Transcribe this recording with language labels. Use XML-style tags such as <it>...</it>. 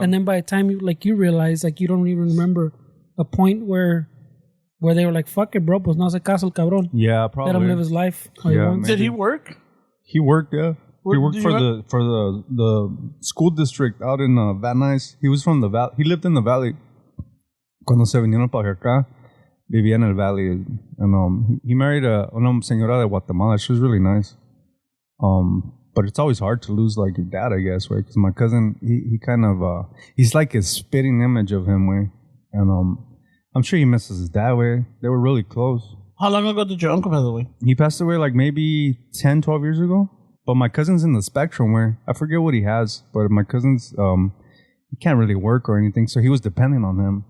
<en>And then by the time you realize, like, you don't even remember a point where they were like, fuck it, bro,</en> <es>pues no hace caso el cabrón.</es> <en>Yeah, probably. Let him live his life. Yeah, did he work? He worked, yeah. He worked for the school district out in Van Nuys. He was from the valley. He lived in the valley.</en> <es>Cuando se vinieron para acá, vivía en el valley.</es> <en>And he married</en> <es>una señora de Guatemala.</es> <en>She was really nice. But it's always hard to lose like your dad, I guess, right? Because my cousin, he kind of he's like a spitting image of him, way. And I'm sure he misses his dad, way. They were really close. How long ago did your uncle pass away? He passed away like maybe 10, 12 years ago. But my cousin's in the spectrum where I forget what he has, but my cousin's he can't really work or anything, so he was depending on him.</en>